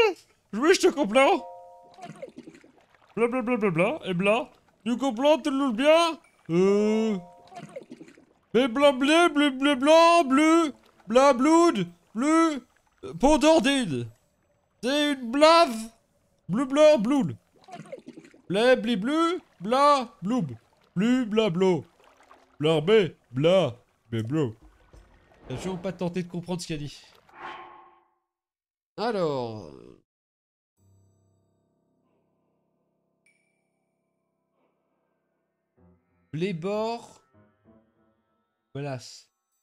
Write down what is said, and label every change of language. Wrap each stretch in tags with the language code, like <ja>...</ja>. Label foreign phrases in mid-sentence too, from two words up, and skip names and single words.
<fr>Oui, je te comprends. Bla bla bla bla bla. Et bla. Tu comprends, tu le bien? Mais bla bleu bleu bleu blanc bleu. Bla blood. Bleu. Pendordine. C'est une blave. Bleu blanc blood. Blé blé bleu. Bla bloub. Blu bla blo. Bla bé. Bla. Bé blo. T'as toujours pas tenté de comprendre ce qu'il a dit. Alors... Blébor... Voilà.</fr>